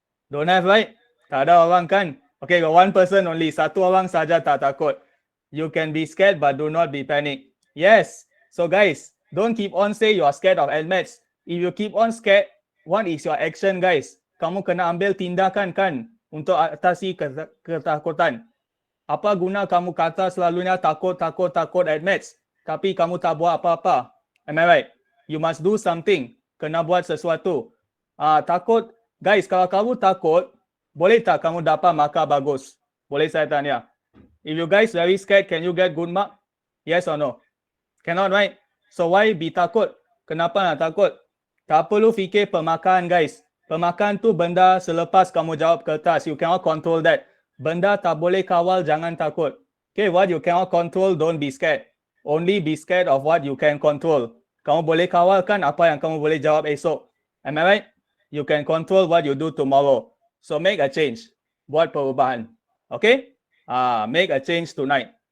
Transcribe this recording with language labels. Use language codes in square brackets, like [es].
[en] Don't have, right? [ms] Tak ada orang kan? [en] Okay, got one person only. [ms] Satu orang saja tak takut. [en] You can be scared but do not be panic. Yes. So guys, don't keep on say you are scared of NMATS. If you keep on scared, what is your action, guys? [ms] Kamu kena ambil tindakan kan untuk atasi ketakutan. Apa guna kamu kata selalunya takut NMATS, tapi kamu tak buat apa-apa? [en] Am I right? You must do something. [ms] Kena buat sesuatu. Takut, guys, kalau kamu takut, boleh tak kamu dapat markah bagus? Boleh saya tanya? [en] If you guys very scared, can you get good mark? Yes or no? Cannot, right? So why be takut? [ms] Kenapa nak takut? Tak perlu fikir pemakan, guys. Pemakan tu benda selepas kamu jawab kertas. [en] You cannot control that. [ms] Benda tak boleh kawal, jangan takut. [en] Okay, what you cannot control, don't be scared. Only be scared of what you can control. [ms] Kamu boleh kawalkan apa yang kamu boleh jawab esok. [en] Am I right? You can control what you do tomorrow. So make a change. [ms] Buat perubahan. [en] Okay? Make a change tonight.